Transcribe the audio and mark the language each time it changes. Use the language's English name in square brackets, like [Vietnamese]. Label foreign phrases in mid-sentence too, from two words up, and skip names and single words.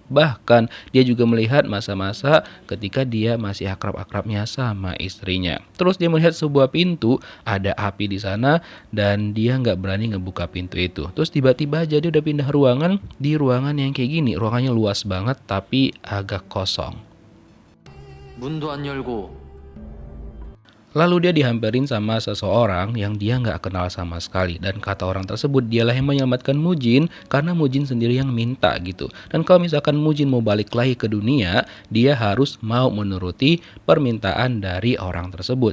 [Indonesian] Bahkan dia juga melihat masa-masa ketika dia masih akrab-akrabnya sama istrinya. Terus dia melihat sebuah pintu, ada api di sana dan dia nggak berani ngebuka pintu itu. Terus tiba-tiba aja dia udah pindah ruangan di ruangan yang kayak gini. Ruangannya luas banget tapi agak kosong. [Korean] 문도 안 열고 [Indonesian] Lalu dia dihampirin sama seseorang yang dia nggak kenal sama sekali. Dan kata orang tersebut dialah yang menyelamatkan Mujin karena Mujin sendiri yang minta gitu. Dan kalau misalkan Mujin mau balik lagi ke dunia, dia harus mau menuruti permintaan dari orang tersebut.